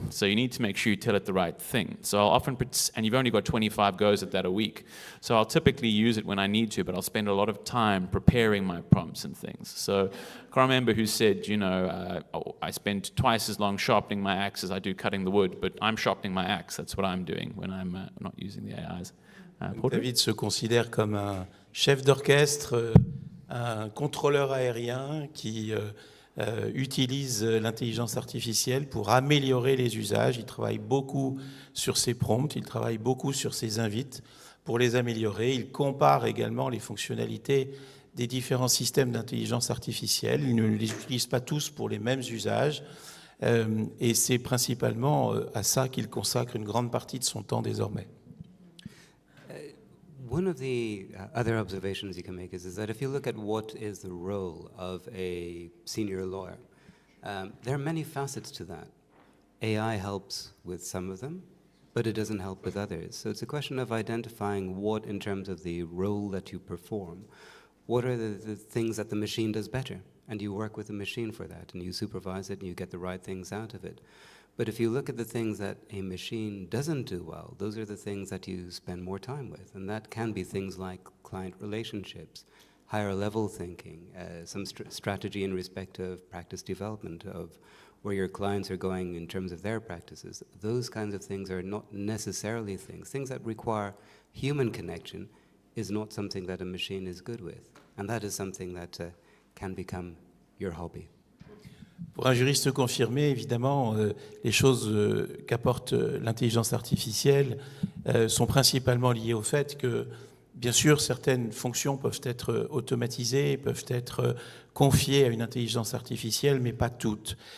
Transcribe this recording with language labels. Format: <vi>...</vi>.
<en>So you need to make sure you tell it the right thing. So I'll often and you've only got 25 goes at that a week. So I'll typically use it when I need to, but I'll spend a lot of time preparing my prompts and things. So I can't remember who said, I spend twice as long sharpening my axe as I do cutting the wood, but I'm sharpening my axe. That's what I'm doing when I'm not using the AIs.</en> <fr>David se considère comme un chef d'orchestre, un contrôleur aérien qui utilise l'intelligence artificielle pour améliorer les usages. Il travaille beaucoup sur ses prompts, il travaille beaucoup sur ses invites pour les améliorer. Il compare également les fonctionnalités des différents systèmes d'intelligence artificielle. Il ne les utilise pas tous pour les mêmes usages. Et c'est principalement à ça qu'il consacre une grande partie de son temps désormais.</fr> <en>One of the other observations you can make is that if you look at what is the role of a senior lawyer, there are many facets to that. AI helps with some of them, but it doesn't help with others. So it's a question of identifying what, in terms of the role that you perform, what are the things that the machine does better? And you work with the machine for that, and you supervise it, and you get the right things out of it. But if you look at the things that a machine doesn't do well, those are the things that you spend more time with. And that can be things like client relationships, higher level thinking, some strategy in respect of practice development, of where your clients are going in terms of their practices. Those kinds of things are not necessarily things that require human connection is not something that a machine is good with. And that is something that can become your hobby.</en> <fr>Pour un juriste confirmé, évidemment, les choses qu'apporte l'intelligence artificielle sont principalement liées au fait que, bien sûr, certaines fonctions peuvent être automatisées, peuvent être confiées à une intelligence artificielle, mais pas toutes.</fr>